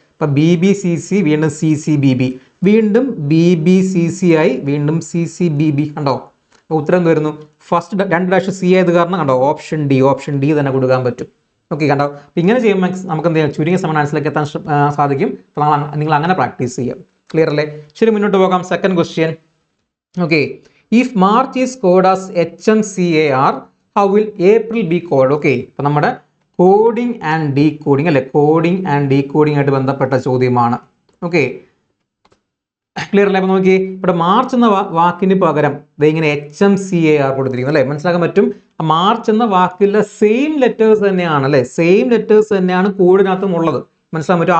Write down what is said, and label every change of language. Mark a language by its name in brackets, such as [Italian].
[Malayalam] അപ്പോൾ B B C C, വീണ്ടും C C B B, വീണ്ടും ബി ബി സി സി ആയി, വീണ്ടും സി സി ബി ബി. കണ്ടോ, അപ്പോൾ ഉത്തരം എന്ത് വരുന്നു? ഫസ്റ്റ് 2 ഡാഷ് സി ആയത് കാരണം കണ്ടോ ഓപ്ഷൻ ഡി തന്നെ കൊടുക്കാൻ പറ്റും. ഓക്കെ, കണ്ടോ. അപ്പോൾ ഇങ്ങനെ ചെയ്യുമ്പോൾ നമുക്ക് എന്ത് ചെയ്യാം, ചുരുങ്ങിയ സമയം ആൻസറിലേക്ക് എത്താൻ സാധിക്കും. അപ്പോൾ നിങ്ങൾ അങ്ങനെ പ്രാക്ടീസ് ചെയ്യാം. ക്ലിയർ അല്ലേ? ശരി, മുന്നോട്ട് പോകാം. Second question. [English] Okay, if March is coded as HMCAR, how will April be coded? [Malayalam] Okay, അപ്പോൾ നമ്മുടെ കോഡിംഗ് ആൻഡ് ഡീകോഡിംഗ് അല്ലെ, കോഡിംഗ് ആൻഡ് ഡീകോഡിംഗ് ആയിട്ട് ബന്ധപ്പെട്ട ചോദ്യമാണ്. ഓക്കെ, ക്ലിയർ അല്ലേ? അപ്പോൾ നോക്കി, ഇവിടെ മാർച്ച് എന്ന വാക്കിന് പകരം ഇങ്ങനെ HMCAR കൊടുത്തിരിക്കുന്നു അല്ലേ, മനസ്സിലാക്കാൻ പറ്റും. മാർച്ച് എന്ന വാക്കിലെ സെയിം ലെറ്റേഴ്സ് തന്നെയാണ് അല്ലേ, സെയിം ലെറ്റേഴ്സ് തന്നെയാണ് കോഡിനകത്തും ഉള്ളത്. മനസ്സിലാക്കാൻ പറ്റും.